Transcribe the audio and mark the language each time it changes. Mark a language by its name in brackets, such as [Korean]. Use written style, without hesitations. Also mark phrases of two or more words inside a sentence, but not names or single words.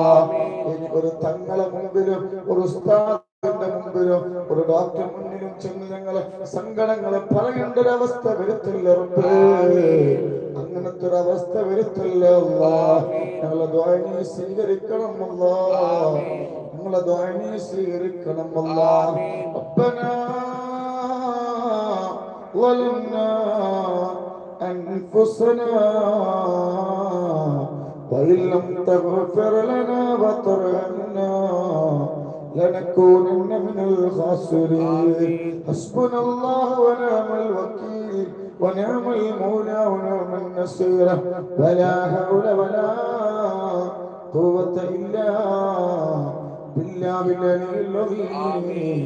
[Malayalam] ഇനി ഒരു തങ്ങളെ മുമ്പിലും ഒരു ഉസ്താദിന്റെ മുമ്പിലും ഒരു ഡോക്ടർ മുന്നിലും ചെന്ന് ഞങ്ങളെ സങ്കടങ്ങളെ പറയേണ്ട ഒരവസ്ഥ വരുത്തില്ല റബ്ബേ. അങ്ങനത്തെ ഒരു അവസ്ഥ വരുത്തില്ല അല്ലാ. ഞങ്ങളെ ദുആ നീ സ്വീകരിക്കണം അല്ലാ. ഞങ്ങളെ ദുആ നീ സ്വീകരിക്കണം അല്ലാ. [Arabic] റബ്ബനാ ظلمنا أنفسنا وإن لم تغفر لنا وترحمنا لنكونن من الخاسرين. حسبنا الله ونعم الوكيل ونعم المولى ونعم النصير ولا حول ولا قوة إلا بالله العلي العظيم.